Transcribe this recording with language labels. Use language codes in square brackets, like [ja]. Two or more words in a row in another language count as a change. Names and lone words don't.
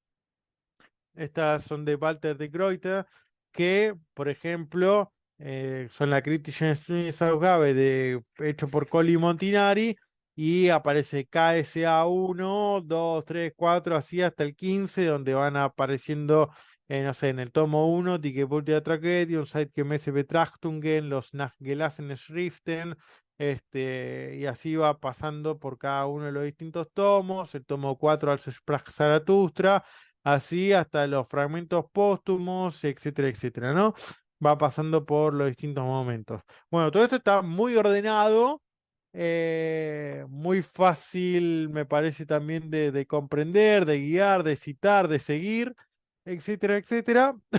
[es] Estas son de Walter de Gruyter, que, por ejemplo, son la Critica Studienausgabe hecho por Colli Montinari, y aparece KSA 1, 2, 3, 4, así hasta el 15, donde van apareciendo, no sé, en el tomo 1, [de] Die Geburt der Tragödie, un Zeitgemäße Betrachtungen, los nachgelassenen Schriften, [es] y así va pasando por cada uno de los distintos tomos, el tomo 4 al Sprach Zarathustra, así hasta los fragmentos póstumos, etcétera, etcétera, ¿no? Va pasando por los distintos momentos. Bueno, todo esto está muy ordenado, muy fácil, me parece también de comprender, de guiar, de citar, de seguir, etcétera, etcétera.